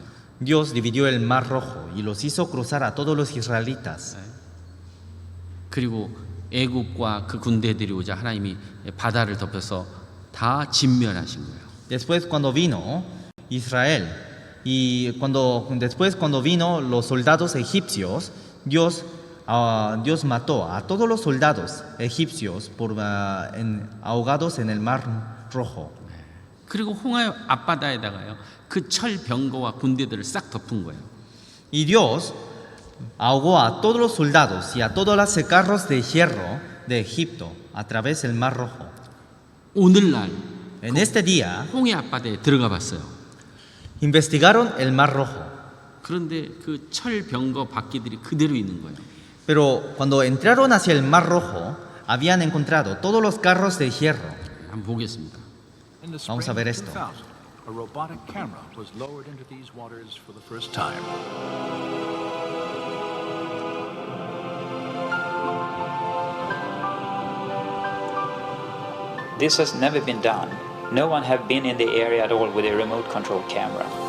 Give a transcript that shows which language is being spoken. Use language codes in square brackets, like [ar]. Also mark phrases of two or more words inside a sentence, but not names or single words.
[es] Dios dividió el Mar Rojo y los hizo cruzar a todos los israelitas. [ko] 그리고 애굽과 그 군대들이 오자 하나님이 바다를 덮여서 다 진멸하신 거예요. [es] Después cuando vino Israel y cuando vino los soldados egipcios, Dios mató a todos los soldados egipcios ahogados en el Mar Rojo. [ko] 그리고 홍해 앞바다에다가요 그 철병거와 군대들을 싹 덮은 거예요. [es] Y Dios ahogó a todos los soldados y a todos los carros de hierro de Egipto a través del Mar Rojo. [ko] 오늘날 [es] En este día [ko] 홍해 앞바다에 들어가 봤어요. [es] investigaron el Mar Rojo. [ko] 그런데 그 철병거 바퀴들이 그대로 있는 거예요. [es] Pero cuando entraron hacia el Mar Rojo, habían encontrado todos los carros de hierro. [ko] 한번 보겠습니다. [es] Vamos a ver esto. [en] A robotic camera was lowered into these waters for the first time. This has never been done. No one have been in the area at all with a remote control camera.